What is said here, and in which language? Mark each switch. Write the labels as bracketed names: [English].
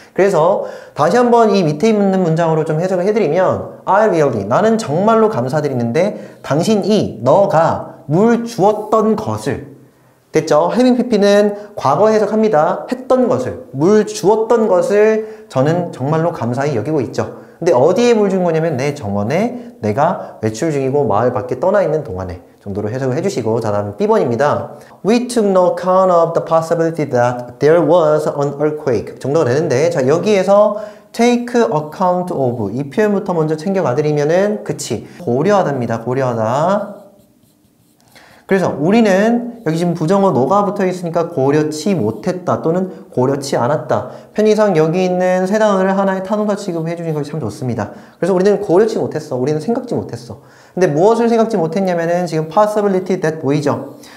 [Korean] 그래서 다시 한번 이 밑에 있는 문장으로 좀 해석을 해드리면 [English] I really [Korean] 나는 정말로 감사드리는데 당신이 너가 물 주었던 것을 됐죠? having pp는 과거 해석합니다. 했던 것을, 물 주었던 것을 저는 정말로 감사히 여기고 있죠. 근데 어디에 물 준 거냐면 내 정원에 내가 외출 중이고 마을 밖에 떠나 있는 동안에 정도로 해석을 해주시고 다음 B번입니다. [English] We took no account of the possibility that there was an earthquake [Korean] 정도가 되는데 자 여기에서 take account of 이 표현부터 먼저 챙겨가드리면은 그치 고려하다입니다. 고려하다. 그래서 우리는 여기 지금 부정어 너가 붙어 있으니까 고려치 못했다 또는 고려치 않았다. 편의상 여기 있는 세 단어를 하나의 타동사 취급해 주는 것이 참 좋습니다. 그래서 우리는 고려치 못했어. 우리는 생각지 못했어. 근데 무엇을 생각지 못했냐면은 지금 possibility that 보이죠?